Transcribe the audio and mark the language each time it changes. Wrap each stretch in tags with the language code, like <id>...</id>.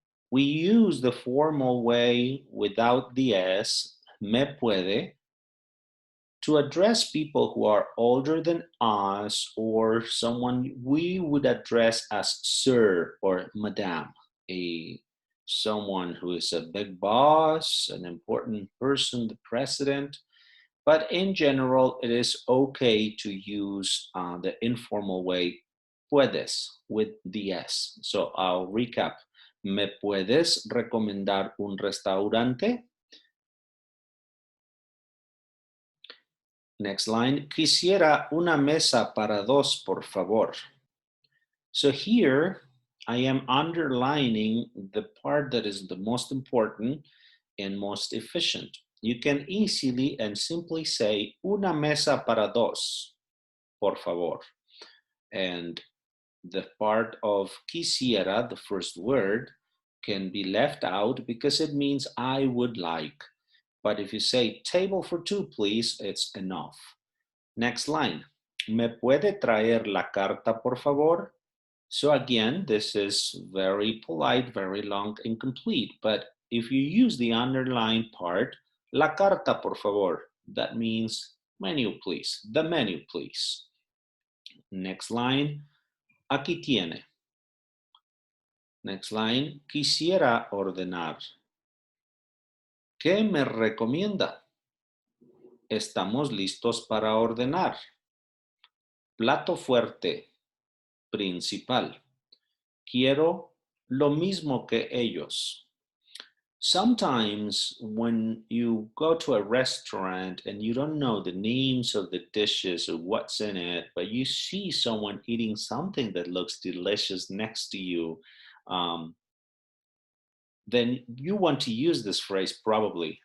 <en>We use the formal way without the S,</en> <es>me puede,</es> <en>to address people who are older than us or someone we would address as sir or madame, someone who is a big boss, an important person, the president. But in general, it is okay to use the informal way, puedes, with the S. So I'll recap.</en> <es>¿Me puedes recomendar un restaurante?</es> <en>Next line.</en> <es>Quisiera una mesa para dos, por favor.</es> <en>So here I am underlining the part that is the most important and most efficient. You can easily and simply say</en> <es>una mesa para dos, por favor.</es> <en>And the part of quisiera, the first word, can be left out because it means I would like. But if you say table for two, please, it's enough. Next line.</en> <es>¿Me puede traer la carta, por favor?</es> <en>So again, this is very polite, very long and complete. But if you use the underlined part,</en> <es>la carta, por favor,</es> <en>that means menu, please. The menu, please. Next line.</en> <es>Aquí tiene.</es> <en>Next line.</en> <es>Quisiera ordenar. ¿Qué me recomienda? Estamos listos para ordenar. Plato fuerte. principal. Quiero lo mismo que ellos.</es> <en>Sometimes when you go to a restaurant and you don't know the names of the dishes or what's in it, but you see someone eating something that looks delicious next to you, then you want to use this phrase probably.</en>